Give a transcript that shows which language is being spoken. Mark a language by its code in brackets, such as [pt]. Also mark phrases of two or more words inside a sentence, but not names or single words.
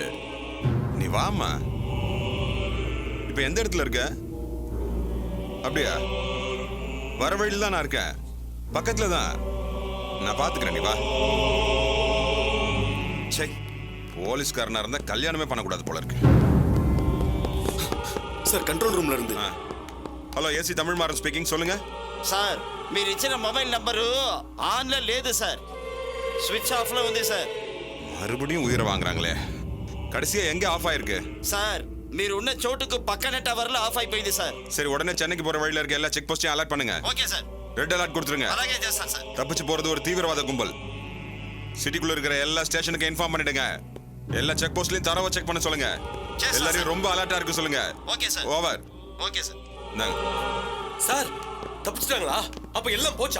[ta] நீ வாமா. இப்ப எந்த இடத்துல இருக்க? அப்படியா? வர வழியில தான் நான் இருக்கேன், பக்கத்துல தான். நான் பாத்துக்கிறேன், நீ வா. சே, போலீஸ்காரனா இருந்தா கல்யாணமே பண்ணக்கூடாது போல இருக்கு. [te] సార్ [en] control room [te] లో ఉంది. [en] Hello, AC Tamil Maran speaking. சொல்லுங்க [te] సార్. మీరు ఇచ్చిన మొబైల్ నంబరు ఆన్ లో లేదు సార్, [en] switch off [te] లో ఉంది సార్. [ta] மறுபடியும் உயிரை வாங்குறாங்களே. கடைசியா எங்க ஆஃப் ஆயிருக்கு? [te] సార్, మీరు ఉన్న చోటుకు పక్కనే టవర్లో ఆఫ్ అయిపోయింది సార్. [ta] சரி, உடனே சென்னைக்கு போற வழியில இருக்க எல்லா [en] check postaiyum alert [ta] பண்ணுங்க. [en] Okay sir. red alert [ta] கொடுத்துருங்க. [te] అలాగే చేస్తాను సార్. [ta] தப்பிச்சு போறது ஒரு தீவிரவாத கும்பல். சிட்டிக்குள்ள இருக்கிற எல்லா ஸ்டேஷனுக்கு இன்ஃபார்ம் பண்ணிடுங்க. எல்லா [en] check postlayum [ta] தரவா செக் பண்ண சொல்லுங்க. எல்லாரையும் ரொம்ப அலர்ட்டா இருக்க சொல்லுங்க. [en] Okay sir. [ta] ஓவர். [en] Okay sir. [ta] சார், தப்பிச்சிட்டாங்களா? அப்ப எல்லாம் போச்சா?